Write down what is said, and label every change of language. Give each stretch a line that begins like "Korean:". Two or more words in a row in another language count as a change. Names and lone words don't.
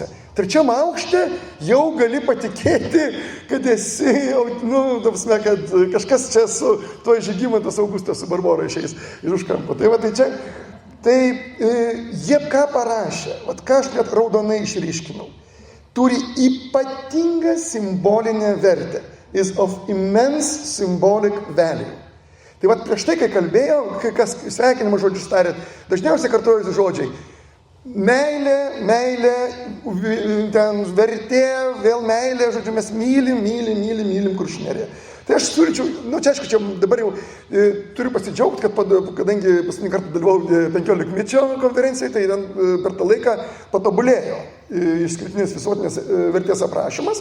Lithuanian: Trečiam aukšte jau gali patikėti, kad esi, kad kažkas čia su tuo Žygimantas Augustas su Barbora išeis iš už kampo. Tai va, tai čia Tai jie ką parašė, vat ką aš net raudonai išryškinau, turi ypatingą simbolinę vertę.
English: Is of immense symbolic value.
Lithuanian: Tai vat prieš tai, kai kalbėjau, kai kas sveikinimo žodžius tarėt, dažniausiai kartuojasi žodžiai. Meilė, ten vertė, vėl meilė, žodžiu, mes mylim Kuršių neriją. Tai aš siūlyčiau, čia aišku, čia dabar jau turiu pasidžiaugti, kad kadangi paskutinį kartą dalyvau 15-mečio konferencijai, tai per tą laiką patobulėjo išskirtinės visuotinės vertės aprašymas.